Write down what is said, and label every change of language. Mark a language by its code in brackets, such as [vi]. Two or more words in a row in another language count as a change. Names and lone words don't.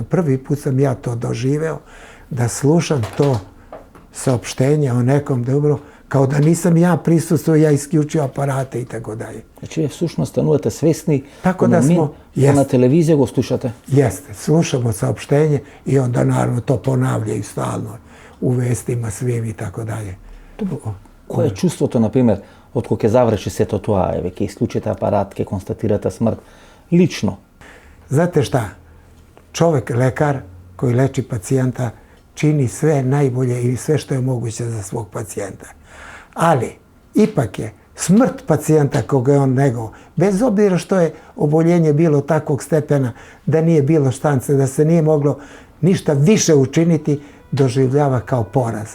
[sr] Prvi put sam ja to doživeo, da slušam to saopštenje o nekom da je umro, kao da nisam ja prisustvovao, ja isključio aparate i tako dalje. Znači, je sušno stanujete svesni, tako da smo, [mk] na televiziji go slušate? [sr] Jeste, slušamo saopštenje i onda naravno to ponavljaju stalno u vestima svim i tako dalje. [mk] Koje je čuството, например, од кога ќе заврши сето тоа, еве, ќе исклучите апарат, ќе констатирате смрт, лично? [sr] Znate šta? Čovek, lekar koji leči pacijenta, čini sve najbolje i sve što je moguće za svog pacijenta. Ali, ipak je smrt pacijenta koga je on negovao, bez obzira što je oboljenje bilo takvog stepena da nije bilo štance, da se nije moglo ništa više učiniti, doživljava kao poraz.